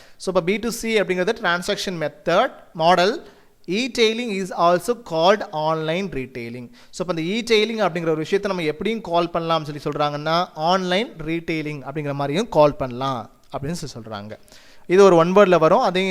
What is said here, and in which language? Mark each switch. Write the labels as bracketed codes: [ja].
[ta] So இப்போ B2C அப்படிங்கிறது transaction method model. [en] E-tailing is also called online retailing. [ta] So இப்போ இந்த E-tailing அப்படிங்கிற ஒரு விஷயத்தை நம்ம எப்படியும் கால் பண்ணலாம்னு சொல்லி சொல்கிறாங்கன்னா ஆன்லைன் ரீட்டெயிலிங் அப்படிங்கிற மாதிரியும் கால் பண்ணலாம் அப்படின்னு சொல்லி சொல்கிறாங்க. இது ஒரு ஒன் வேர்டில் வரும்.